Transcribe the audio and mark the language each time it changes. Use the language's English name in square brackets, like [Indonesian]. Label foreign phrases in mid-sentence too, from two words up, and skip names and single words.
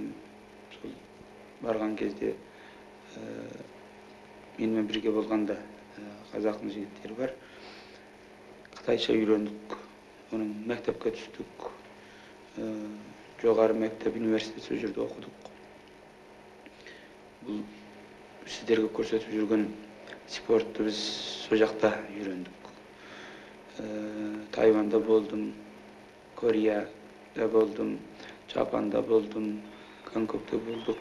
[Kazakh] Сол барған кезде менімен бірге болғанда қазақтың жігіттері бар. Қытайша үйрендік, оның мектепке түстік, жоғары мектеп, университет сол жерде оқыдық. [Kyrgyz] Бул сиздерге көрсөтүп жүргөн спортту биз сол жакта үйрөндүк. Тайванда болдум, Кореяда болдум, Жапанда болдум, Гонконгдо болдук.